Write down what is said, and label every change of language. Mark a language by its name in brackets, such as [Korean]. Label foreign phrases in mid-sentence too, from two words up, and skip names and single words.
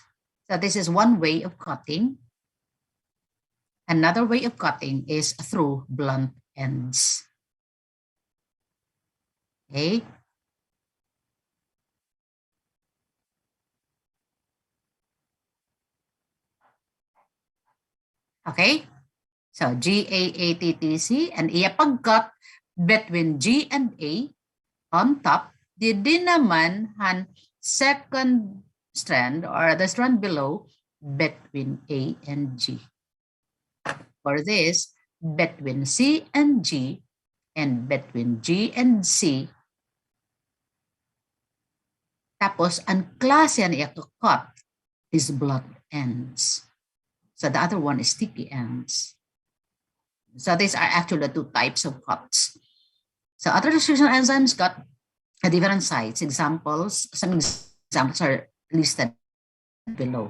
[English] So this is one way of cutting. Another way of cutting is through blunt ends. Okay. Okay. So GAATTC and [Waray] iya pag-cut [English] between G and A on top, [Waray] di din naman han [English] second strand or the strand below between A and G. For this, between C and G and between G and C, [Waray] tapos ang klase niya [English] to cut is blunt ends. So the other one is sticky ends. So these are actually the 2 types of cuts. So other restriction enzymes cut at different sites. Examples, some examples are listed below.